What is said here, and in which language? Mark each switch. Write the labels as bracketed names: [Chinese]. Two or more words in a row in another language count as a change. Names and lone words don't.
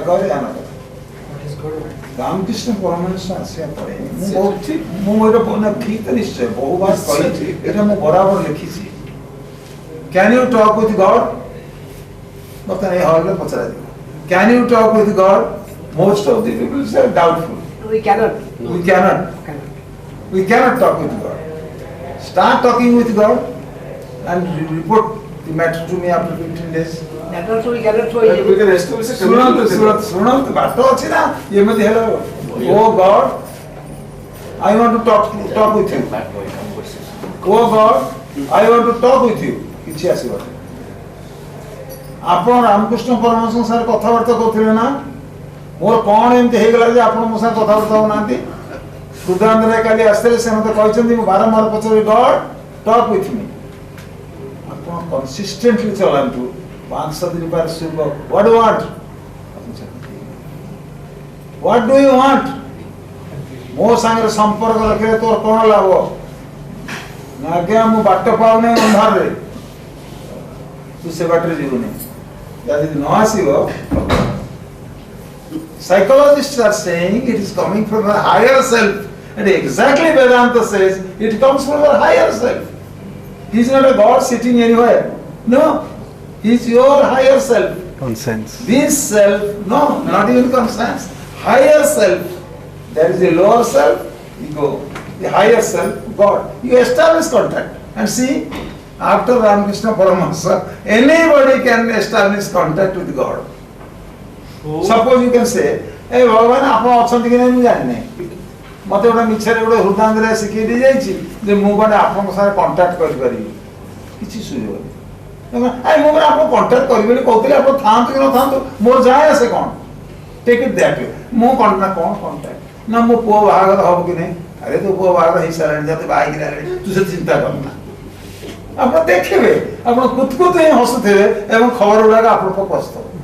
[Odia] କର ଏହା ନ କର ରାମକୃଷ୍ଣ ପରମହଂସ ଆସିବା ପରେ ମୁଁ ଏଇଟା ଠିକ ତ ନିଶ୍ଚୟ ବହୁବାର କହିଛି ଏଇଟା ମୁଁ ବରାବର ଲେଖିଛି [English] can you talk with God [Odia] ବର୍ତ୍ତମାନ ଏ ହଲରେ ପଚରାଯିବ [English] can you talk with God most of the peoples are doubtful we cannot talk with God. Start talking with God and report the matter to me after 15 days. That also we cannot show We you. can establish a community. [Odia] ଶୁଣନ୍ତୁ ବାଟ ଅଛି ନା ଏମିତି ହେଲା [English] oh God I want to talk with you. Oh God, I want to talk with you. [Odia] କିଛି ଆସିବନି ଆପଣ ରାମକୃଷ୍ଣ ପରମହଂସଙ୍କ ସାଙ୍ଗରେ କଥାବାର୍ତ୍ତା କରୁଥିଲେ ନା ମୋର କ'ଣ ଏମିତି ହେଇଗଲା ଯେ ଆପଣ ମୋ ସାଙ୍ଗେ କଥାବାର୍ତ୍ତା ହେଉନାହାନ୍ତି ହୃଦୟାନନ୍ଦରେ କାଲି ଆସିଥିଲେ ସେ ମୋତେ କହିଛନ୍ତି ମୁଁ ବାରମ୍ବାର ପଚାରିବି [English] God talk with me [Odia] ଆପଣ କନସିଷ୍ଟେଣ୍ଟଲି ଚଲାନ୍ତୁ 5 ଦିନ ପରେ ଶୁଭ [English] what do want what do you want [Odia] ମୋ ସାଙ୍ଗରେ ସମ୍ପର୍କ ରଖିଲେ ତୋର କ'ଣ ଲାଭ ନା ଆଜ୍ଞା ମୁଁ ବାଟ ପାଉନି ଅନ୍ଧାରରେ ତୁ ସେ ବାଟରେ ଯିବୁନି ଯଦି ନ ଆସିବ [English] psychologists are saying it is coming from a higher self and exactly Vedanta says it comes from a higher self. He is not a God sitting anywhere. No, he is your higher self. Conscience. This self, no, not even conscience. Higher self. There is a lower self, ego. The higher self, God. You establish contact and see after Ramakrishna Paramahansa, anybody can establish contact with God. Suppose you can say, [Odia] hey भगवान ଆପଣ ଅଛନ୍ତି କି ନାହିଁ ମୁଁ ଜାଣିନି ମୋତେ ଗୋଟେ ମିଛରେ ଗୋଟେ ହୃଦାନ୍ଦରେ ଶିଖେଇ ଦେଇ ଯାଇଛି ଯେ ମୁଁ ଗୋଟେ ଆପଣଙ୍କ ସାଙ୍ଗେ କଣ୍ଟାକ୍ଟ କରିପାରିବି କିଛି ସୁଯୋଗ ନାହିଁ ମୁଁ ଗୋଟେ ଆପଣ କଣ୍ଟାକ୍ଟ କରିବି ବୋଲି କହୁଥିଲି ଆପଣ ଥାଆନ୍ତୁ କି ନଥାନ୍ତୁ ମୋର ଯାଏ ଆସେ କ'ଣ [English] take it that way [Odia] ମୁଁ କ'ଣ କଣ୍ଟାକ୍ଟ ନା ମୋ ପୁଅ ବାହାଘର ହବ କି ନାହିଁ ଆରେ ତୋ ପୁଅ ବାହାଘର ହେଇସାରିଲାଣି ଯଦି ବାହାହେଇକି ରହିଲାଣି ତୁ ସେ ଚିନ୍ତା କରନା ଆପଣ ଦେଖିବେ ଆପଣ କୁତକୁତ ହିଁ ହସୁଥିବେ ଏବଂ ଖବର ଗୁଡ଼ାକ ଆପଣଙ୍କ ପସ୍ତ